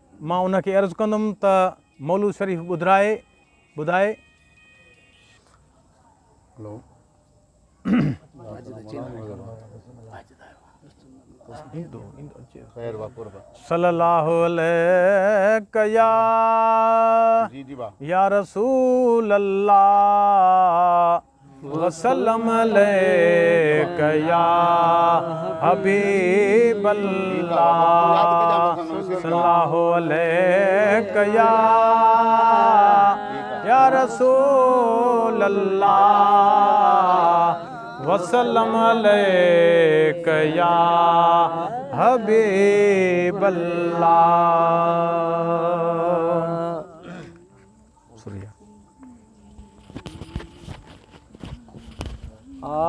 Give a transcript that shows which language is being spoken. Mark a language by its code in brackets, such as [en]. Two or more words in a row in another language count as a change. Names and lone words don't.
[sd] مان انکي عرض ڪندم ته مولود شريف ٻڌرائي، ٻڌائي. هلو. ايندو، ايندو، اچي. خير، واہ، قربان. [ar] صلي الله عليك يا جي، جي، واہ. يا رسول الله، وسلم عليك يا حبيب الله، صلى الله عليك يا، يا رسول الله، وسلم عليك يا حبيب الله. سوريا. آ،